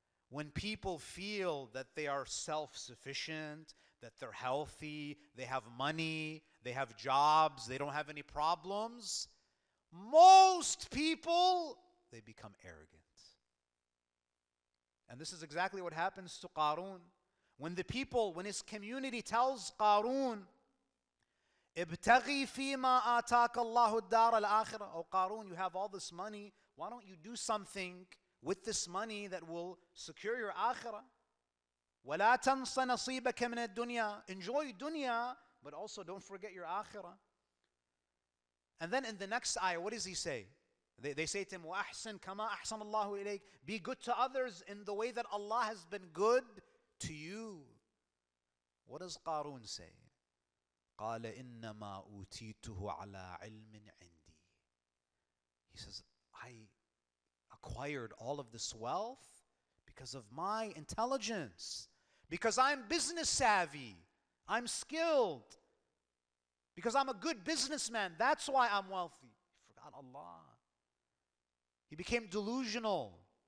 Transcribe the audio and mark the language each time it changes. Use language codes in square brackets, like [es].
[en] When people feel that they are self-sufficient, that they're healthy, they have money, they have jobs, they don't have any problems, most people, they become arrogant. And this is exactly what happens to Karun. When his community tells Karun, [ar] ابتغي فيما آتاك الله الدار الآخرة. [en] Oh Karun, you have all this money. Why don't you do something with this money that will secure your akhirah? [ar] ولا تنس نصيبك من الدنيا. [en] Enjoy dunya, but also don't forget your akhirah. And then in the next ayah, what does he say? They say to him, [ar] وَأَحْسِنْ كَمَا أَحْسَنَ اللَّهُ إِلَيْكَ. [en] Be good to others in the way that Allah has been good to you. What does Karun say? [ar] قال إنما أوتيته على علم عندي. [en] He says, I acquired all of this wealth because of my intelligence, because I'm business savvy, I'm skilled, because I'm a good businessman. That's why I'm wealthy. He forgot Allah. He became delusional.